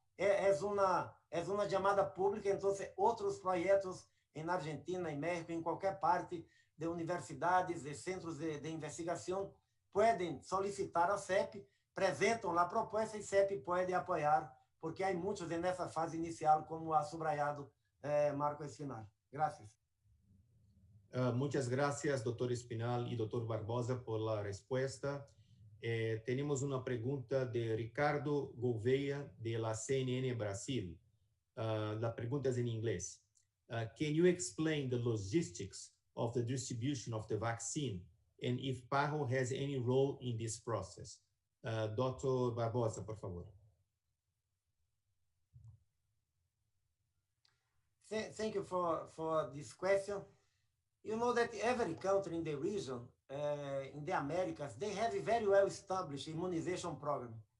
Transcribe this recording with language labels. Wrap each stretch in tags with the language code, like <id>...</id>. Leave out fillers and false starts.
<pt>É uma chamada pública, então outros projetos em Argentina, em México, em qualquer parte de universidades, de centros de investigação, podem solicitar a CEP, apresentam a proposta e CEP pode apoiar, porque há muitos nessa fase inicial,</pt> <es>como ha subrayado</es> <pt>Marco Espinal.</pt> <es>Gracias. Muchas gracias, doctor Espinal y doctor Barbosa, por la respuesta. Tenemos una pregunta de Ricardo Gouveia, de la CNN Brasil. La pregunta es en inglés.</es> <en>Can you explain the logistics of the distribution of the vaccine and if PAHO has any role in this process?</en> <es>Dr. Barbosa, por favor.</es> <en>Thank you for this question. You know that every country in the region, in the Americas, they have a very well-established immunization program.</en>